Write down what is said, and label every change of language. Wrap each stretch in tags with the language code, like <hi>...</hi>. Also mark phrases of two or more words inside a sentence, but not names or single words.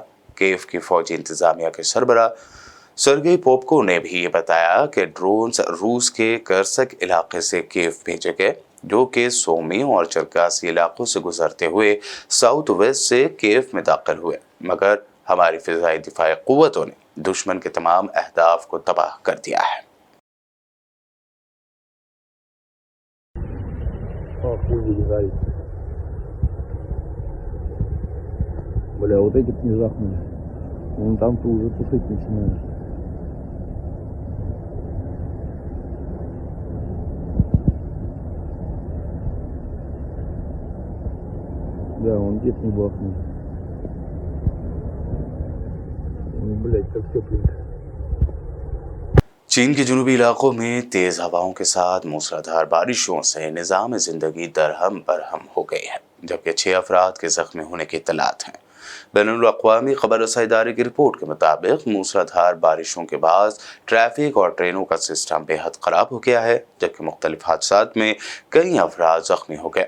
<ur>کیف کی فوجی انتظامیہ کے سربراہ سرگئی پوپکو نے بھی یہ بتایا کہ ڈرونز روس کے کرسک علاقے سے کیف بھیجے گئے، جو کہ سومی اور چرکاسی علاقوں سے گزرتے ہوئے</ur> <en>south west</en> <ur>سے کیف میں داخل ہوئے، مگر ہماری فضائی دفاعی قوتوں نے دشمن کے تمام اہداف کو تباہ کر دیا ہے.</ur> <ru>Бля, вот эти внезапные. Вон там-то уже тушить начинают. Да, вон где-то не бахнул. Блять, как тепленько.</ru> <ur>چین کے جنوبی علاقوں میں تیز ہواؤں کے ساتھ موسلادھار بارشوں سے نظام زندگی درہم برہم ہو گئی ہے، جبکہ 6 افراد کے زخمی ہونے کی اطلاعات ہیں. بین الاقوامی خبر رسانی ادارے کی رپورٹ کے مطابق موسلادھار بارشوں کے بعد ٹریفک اور ٹرینوں کا سسٹم بے حد خراب ہو گیا ہے، جبکہ مختلف حادثات میں کئی افراد زخمی ہو گئے.</ur>